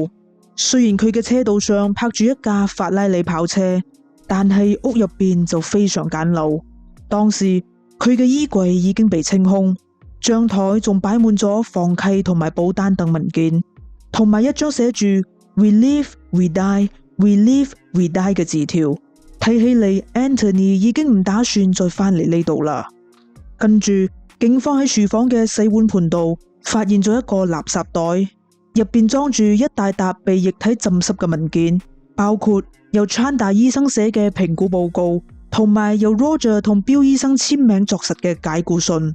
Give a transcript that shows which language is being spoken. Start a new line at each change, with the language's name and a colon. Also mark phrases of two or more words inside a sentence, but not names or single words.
Cantonese: 雖然佢嘅車道上泊住一架法拉利跑車，但係屋入邊就非常簡陋。當時佢嘅衣櫃已經被清空，張台仲擺滿咗房契同埋保單等文件，同埋一張寫住
English: We live, we die, we live, we die
Cantonese: 嘅字條。睇起嚟 Anthony 已經唔打算再返嚟呢度啦。跟住警方喺廚房嘅洗碗盤度發現咗一個垃圾袋，入邊裝住一大沓被液體浸濕嘅文件，包括由 Chanda 醫生寫嘅評估報告，同埋由 Roger 同 Bill 醫生簽名作實嘅解僱信。